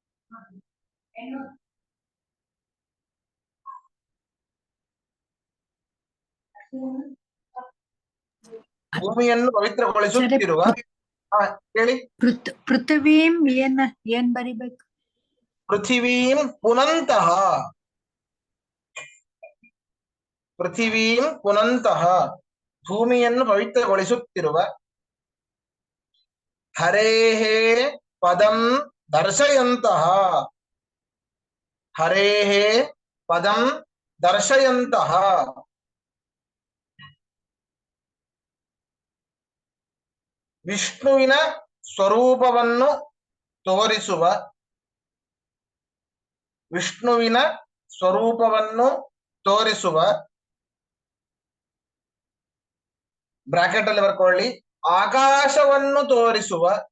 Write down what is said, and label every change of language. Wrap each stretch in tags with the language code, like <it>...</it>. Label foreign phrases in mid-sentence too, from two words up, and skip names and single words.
<kn>ಭೂಮಿಯನ್ನು ಪವಿತ್ರಗೊಳಿಸುತ್ತಿರುವ ಹೇಳಿ. ಪೃಥ್ವೀಂ ಏನ್ ಬರಿಬೇಕು?</kn> <sa>ಪೃಥಿವೀಂ ಪುನಂತಹ, ಪೃಥಿವೀಂ ಪುನಂತಹ</sa> <kn>ಭೂಮಿಯನ್ನು ಪವಿತ್ರಗೊಳಿಸುತ್ತಿರುವ</kn> <sa>ಹರೇಹೇ ಪದಂ ದರ್ಶಯಂತಹ, ಹರೇಹೇ ಪದಂ ದರ್ಶಯಂತಹ</sa> <kn>ವಿಷ್ಣುವಿನ ಸ್ವರೂಪವನ್ನು ತೋರಿಸುವ, ವಿಷ್ಣುವಿನ ಸ್ವರೂಪವನ್ನು ತೋರಿಸುವ ಬ್ರಾಕೆಟ್ ಅಲ್ಲಿ ಬರ್ಕೊಳ್ಳಿ, ಆಕಾಶವನ್ನು ತೋರಿಸುವ,</kn>